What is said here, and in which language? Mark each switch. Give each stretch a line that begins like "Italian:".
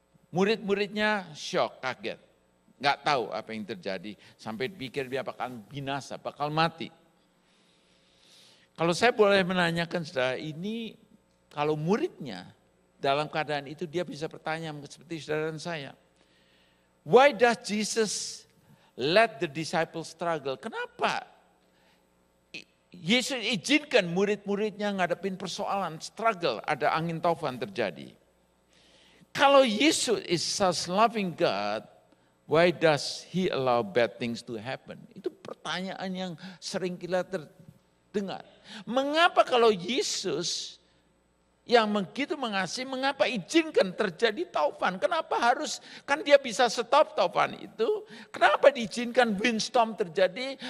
Indonesian: Murid-muridnya syok, kaget. Nggak tahu apa yang terjadi. Sampai pikir dia bakal binasa, bakal mati. Kalau saya boleh menanyakan saudara, ini kalau muridnya dalam keadaan itu dia bisa bertanya seperti saudara dan saya.
English: Why does Jesus let the disciples struggle?
Indonesian: Kenapa Yesus izinkan murid-muridnya ngadepin persoalan, struggle, ada angin taufan terjadi? Kalau
English: Yesus is such loving God, why does He allow bad things to happen?
Indonesian: Itu pertanyaan yang sering kita terdengar. Mengapa kalau Yesus yang begitu mengasihi, mengapa izinkan terjadi taufan? Kenapa harus, kan dia bisa stop taufan itu. Kenapa diizinkan windstorm terjadi?